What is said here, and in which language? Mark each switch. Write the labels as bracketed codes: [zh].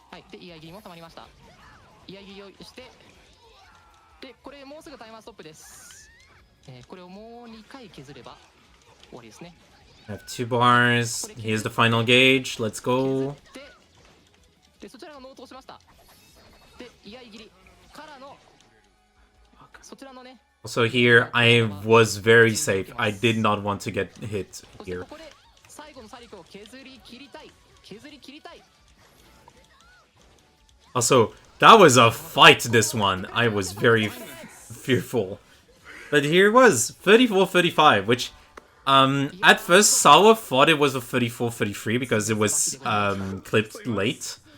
[ja] で、居合切りも溜まりました。居合切りをして、で、これもうすぐタイマーストップです。これをもう2回削れば終わりですね。 [en] I have 2 bars. Here's the final gauge. Let's go. [ja] で、そちらが納刀しました。で、居合切りからのそちらのね。 [en] Also here, I was very safe. I did not want to get hit here. [ja] ここで最後のサリクを削り切りたい。削り切りたい。 [en] Also, that was a fight, this one. I was very fearful. But here it was, 34-35, which, at first, Sawa thought it was a 34-33 because it was, clipped late.